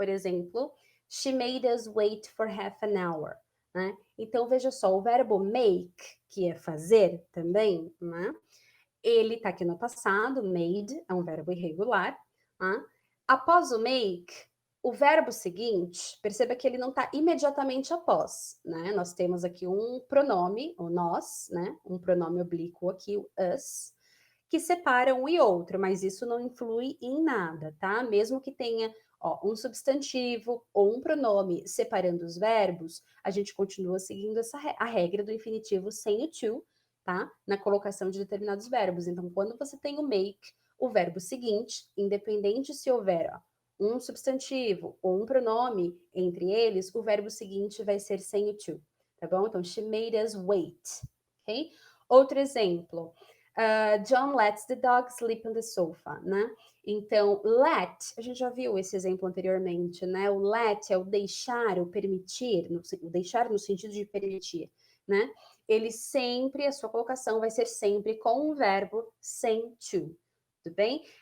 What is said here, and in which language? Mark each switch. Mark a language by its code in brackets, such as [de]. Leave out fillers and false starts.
[pt] Por exemplo, [en] she made us wait for half an hour. [pt] Né? Então, veja só, o verbo make, que é fazer também, né? Ele está aqui no passado, made, é um verbo irregular. Né? Após o make, o verbo seguinte, perceba que ele não está imediatamente após, né? Nós temos aqui um pronome, o nós, né? Um pronome oblíquo aqui, o us, que separa um e outro, mas isso não influi em nada, tá? Mesmo que tenha um substantivo ou um pronome separando os verbos, a gente continua seguindo a regra do infinitivo sem o to, tá? Na colocação de determinados verbos. Então, quando você tem o make, o verbo seguinte, independente se houver um substantivo ou um pronome entre eles, o verbo seguinte vai ser sem o to, tá bom? Então, [en] she made us wait, [pt] ok? Outro exemplo, [en] John lets the dog sleep on the sofa, né? [pt] Então, let, a gente já viu esse exemplo anteriormente, né? O let é o deixar, o permitir, o deixar no sentido de permitir, né? Ele sempre, a sua colocação vai ser sempre com um verbo sem to, tudo bem?